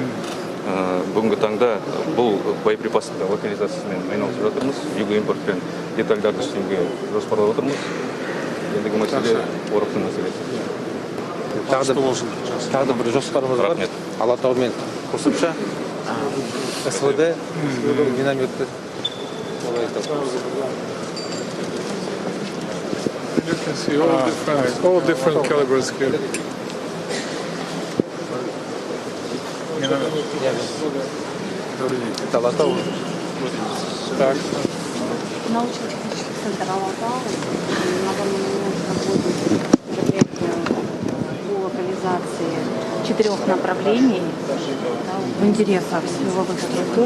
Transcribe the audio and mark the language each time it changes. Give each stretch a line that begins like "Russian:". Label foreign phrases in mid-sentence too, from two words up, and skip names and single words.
Kazakh: Бүгінгі таңда бұл боеприпастың локализациясымен айналысып жатырмыз. Юго-Импортпен детальдарды істеуге жоспарлап отырмыз. Ендігі мәселе қорықтың мәселесі. Тағы бір жоспарымыз бар. Алатаумен қосымша СВД минометті.
English: You can see all different calibers here.
Russian: Это Алатау. Так. Научно-технический центр Алатау на данный момент проводит мероприятия по локализации 4 направлений в интересах силовых структур.